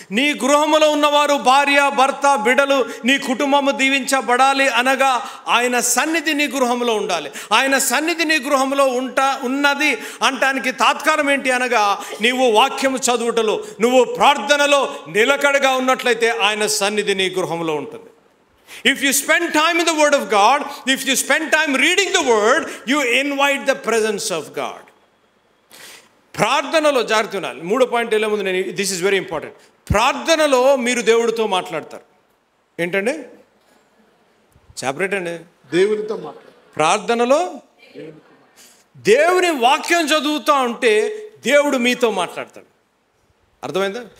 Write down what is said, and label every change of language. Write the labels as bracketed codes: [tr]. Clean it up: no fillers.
[te] నీ గృహంలో ఉన్నవారు భార్య, భర్త, బిడ్డలు, నీ కుటుంబము దీవించబడాలి అనగా ఆయన సన్నిధి నీ గృహంలో ఉండాలి. ఆయన సన్నిధి నీ గృహంలో ఉన్నది అంటానికి తాత్కాలం ఏంటి అనగా నీవు వాక్యము చదువుటలో, నువ్వు ప్రార్థనలో నిలకడగా ఉన్నట్లయితే ఆయన సన్నిధి నీ గృహంలో ఉంటుంది. [en] If you spend time in the Word of God, if you spend time reading the Word, you invite the presence of God. [te] ప్రార్థనలో జాగ్రత్త ఉండాలి. 3వ పాయింట్ వెళ్ళే ముందు నేను, [en] This is very important. [te] ప్రార్థనలో మీరు దేవుడితో మాట్లాడతారు. ఏంటండి? సెపరేట్ అండి. దేవునితో మాట్లాడు. ప్రార్థనలో దేవుని వాక్యం చదువుతూ ఉంటే దేవుడు మీతో మాట్లాడతాడు. అర్థమైందా?